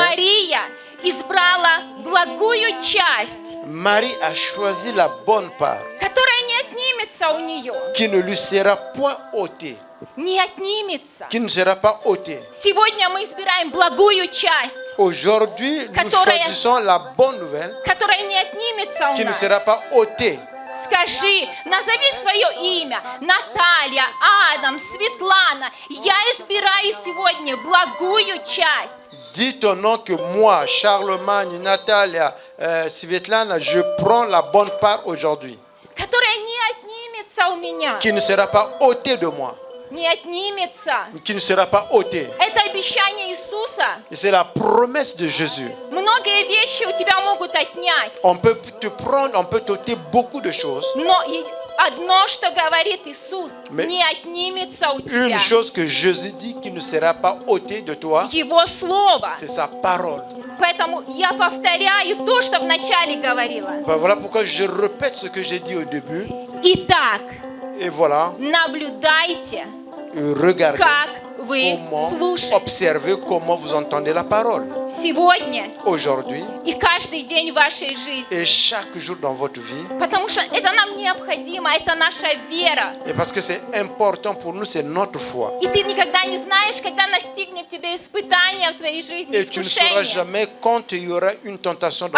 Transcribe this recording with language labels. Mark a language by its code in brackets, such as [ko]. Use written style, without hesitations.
[ru] Мария избрала благую часть, [fr] Marie a choisi la bonne part, [ru] которая не отнимется у нее. [fr] qui ne lui sera point ôtée, [ru] Не отнимется. [fr] qui ne sera pas ôtée. [ru] Сегодня мы избираем благую часть, [fr] Aujourd'hui, nous [ru] Которая- [fr] choisissons la bonne nouvelle, [ru] которая не отнимется у [fr] qui ne [ru] нас. [fr] sera pas ôtée. [ru] Скажи, назови свое имя. Наталья, Адам, Светлана. Я избираю сегодня благую часть. [fr] Dis ton nom que moi, Charlemagne, Natalia, Svetlana, je prends la bonne part aujourd'hui, [ru] Которая не отнимется у меня. [fr] qui ne sera pas ôtée de moi, [ru] Не отнимется. [fr] qui ne sera pas ôtée. [ru] Это обещание Иисуса. [fr] Et c'est la promesse de Jésus. [ru] Многие вещи у тебя могут отнять. [fr] On peut te prendre, on peut t'ôter beaucoup de choses. [ru] Но одно, что говорит Иисус, [fr] Mais [ru] не отнимется у тебя. [fr] Une chose que Jésus dit qui ne sera pas ôtée de toi, [ru] Его Слово. [fr] c'est sa parole. [ru] Поэтому я повторяю то, что вначале говорила. [fr] Voilà pourquoi je répète ce que j'ai dit au début. [ru] Итак, [fr] Et voilà, [ru] наблюдайте, [fr] regardez [ru] как вы [fr] comment, [ru] слушаете. [fr] observez comment vous entendez la parole. [ru] Сегодня [fr] Aujourd'hui [ru] и каждый день в вашей жизни. [fr] et chaque jour dans votre vie. [ru] Потому что это нам необходимо, это наша вера. [fr] Et parce que c'est important pour nous, c'est notre foi. [ru] И ты никогда не знаешь, когда настигнет тебя испытание в твоей жизни, [fr] Et tu ne sauras [ru] искушение. [fr] jamais quand il y aura une tentation dans